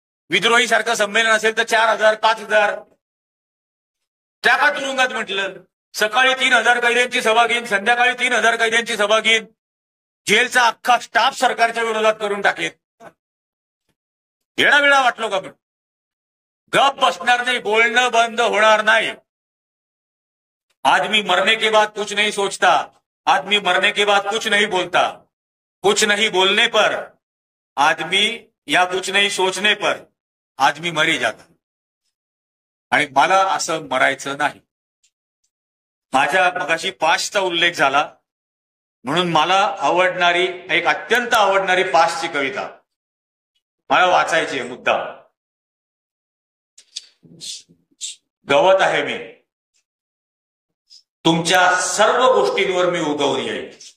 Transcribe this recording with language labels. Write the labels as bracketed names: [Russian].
[Marathi] विद्रोही सारखं संमेलन असेल तर 4000, 5000. टाका तुरुंगात. म्हटलं सकाळी 3000 कैद्यांची सभा घेईन, संध्याकाळी 3000 कैद्यांची सभा घेईन. जेलचा अख्खा स्टाफ सरकारच्या विरोधात करून टाकेल. येणा वेळा वाटलो का? गप बसणार नाही, बोलणं बंद होणार नाही. [Hindi] आदमी मरने के बाद कुछ नहीं सोचता, आदमी मरने के बाद कुछ नहीं बोलता. कुछ नहीं बोलने पर आदमी या कुछ नहीं सोचने पर आदमी मरी जाता. [Marathi] आणि मला असं मरायचं नाही. माझ्या मगाशी पाशचा उल्लेख झाला म्हणून मला आवडणारी, एक अत्यंत आवडणारी पाशची कविता मला वाचायची आहे मुद्दा. गवत आहे मी, तुमच्या सर्व गोष्टींवर मी उगवून येईल.